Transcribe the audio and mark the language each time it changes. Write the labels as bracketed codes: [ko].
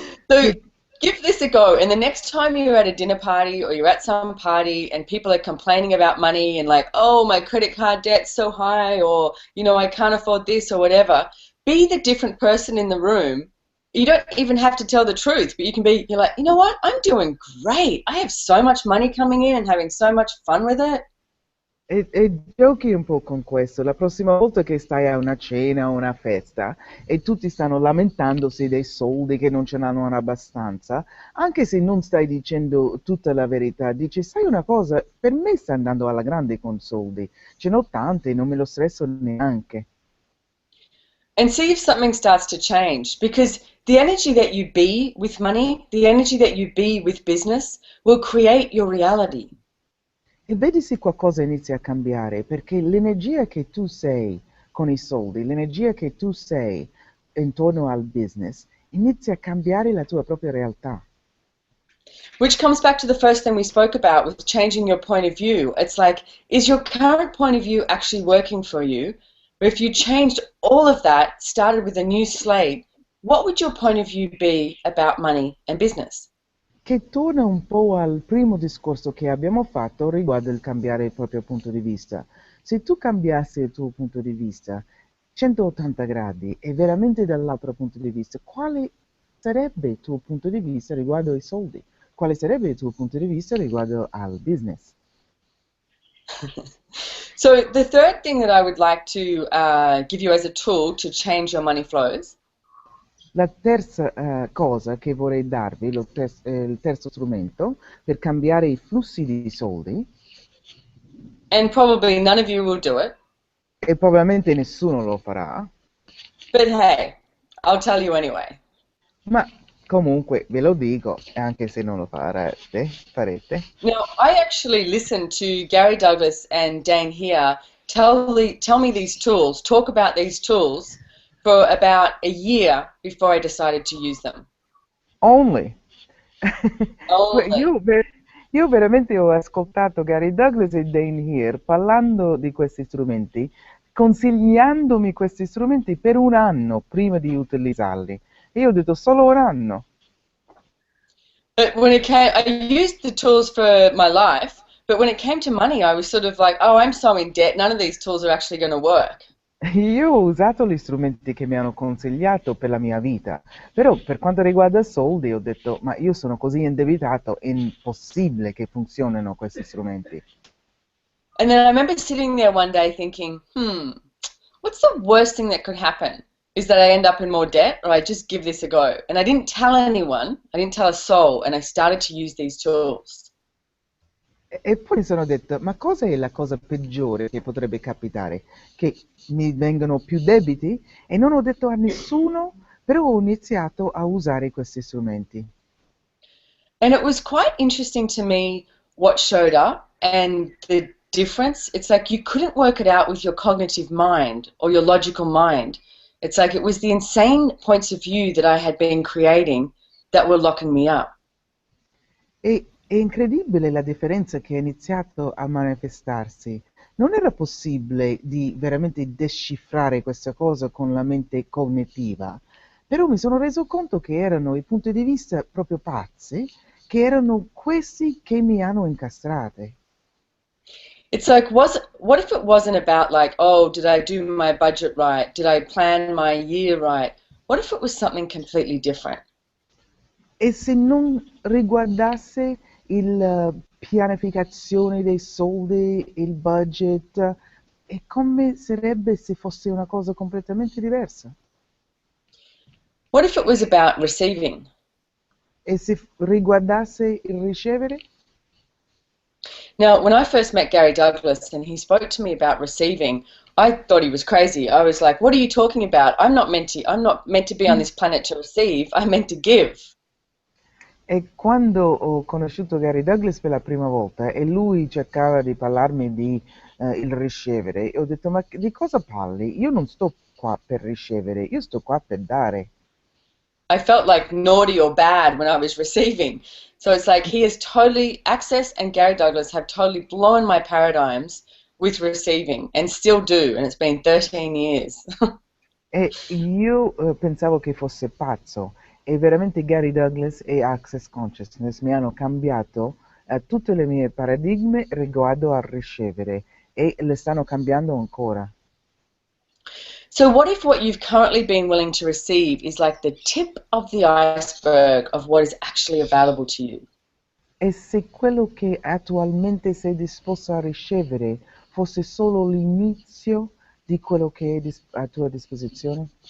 [en] So give this a go, and the next time you're at a dinner party or you're at some party and people are complaining about money and like, oh, my credit card debt's so high, or, I can't afford this or whatever, be the different person in the room. You don't even have to tell the truth, but you're like, you know what, I'm doing great. I have so much money coming in and having so much fun with it. [it] E giochi un po' con questo. La prossima volta che stai a una cena o una festa e tutti stanno lamentandosi dei soldi che non ce n'hanno abbastanza, anche se non stai dicendo tutta la verità, dici, sai una cosa, per me sta andando alla grande con soldi, ce n'ho tanti, non me lo stresso neanche. [en] And see if something starts to change, because the energy that you be with money, the energy that you be with business will create your reality. [it] E vedi se qualcosa inizia a cambiare, perché l'energia che tu sei con i soldi, l'energia che tu sei intorno al business, inizia a cambiare la tua propria realtà. [en] Which comes back to the first thing we spoke about with changing your point of view. It's like, is your current point of view actually working for you? But if you changed all of that, started with a new slate, what would your point of view be about money and business? [it] Che torna un po' al primo discorso che abbiamo fatto riguardo il cambiare il proprio punto di vista. Se tu cambiassi il tuo punto di vista 180 gradi e veramente dall'altro punto di vista, quale sarebbe il tuo punto di vista riguardo ai soldi? Quale sarebbe il tuo punto di vista riguardo al business? [en] So the third thing that I would like to give you as a tool to change your money flows. [it] La terza cosa che vorrei darvi, il terzo strumento per cambiare i flussi di soldi, [en] And probably none of you will do it, [it] e probabilmente nessuno lo farà, [en] but hey, I'll tell you anyway. [it] ma comunque ve lo dico, anche se non lo farete. [en] Now, I actually listened to Gary Douglas and Dan here tell me these tools, talk about these tools for about a year before I decided to use them. Only. Only. [it] Io veramente ho ascoltato Gary Douglas e Dane Here parlando di questi strumenti, consigliandomi questi strumenti per un anno prima di utilizzarli. E io ho detto solo un anno. [en] But when it came, I used the tools for my life, but when it came to money, I was sort of like, oh, I'm so in debt, none of these tools are actually going to work. [it] Io ho usato gli strumenti che mi hanno consigliato per la mia vita, però per quanto riguarda i soldi ho detto, ma io sono così indebitato, è impossibile che funzionino questi strumenti. [en] And then I remember sitting there one day thinking, what's the worst thing that could happen? Is that I end up in more debt, or I just give this a go? And I didn't tell anyone, I didn't tell a soul, and I started to use these tools. [it] E poi mi sono detto, ma cosa è la cosa peggiore che potrebbe capitare? Che mi vengano più debiti? E non ho detto a nessuno, però ho iniziato a usare questi strumenti. [en] And it was quite interesting to me what showed up and the difference. It's like you couldn't work it out with your cognitive mind or your logical mind. It's like it was the insane points of view that I had been creating that were locking me up. [it] È incredibile la differenza che è iniziato a manifestarsi. Non era possibile di veramente decifrare questa cosa con la mente cognitiva, però mi sono reso conto che erano i punti di vista proprio pazzi, che erano questi che mi hanno incastrate. [en] It's like, what if it wasn't about like, oh, did I do my budget right? Did I plan my year right? What if it was something completely different? [it] E se non riguardasse il pianificazione dei soldi, il budget, e come sarebbe se fosse una cosa completamente diversa? [en] What if it was about receiving? [it] E se riguardasse il ricevere? [en] Now, when I first met Gary Douglas and he spoke to me about receiving, I thought he was crazy. I was like, what are you talking about? I'm not meant to be on this planet to receive. I'm meant to give. [it] E quando ho conosciuto Gary Douglas per la prima volta e lui cercava di parlarmi di il ricevere, ho detto: ma di cosa parli? Io non sto qua per ricevere, io sto qua per dare. [en] I felt like naughty or bad when I was receiving. So it's like he has totally, Access and Gary Douglas have totally blown my paradigms with receiving and still do. And it's been 13 years. [it] E io pensavo che fosse pazzo e veramente Gary Douglas e Access Consciousness mi hanno cambiato tutte le mie paradigmi riguardo al ricevere e le stanno cambiando ancora. [en] So, what if what you've currently been willing to receive is like the tip of the iceberg of what is actually available to you? [it] E se quello che attualmente sei disposto a ricevere fosse solo l'inizio di quello che è a tua disposizione?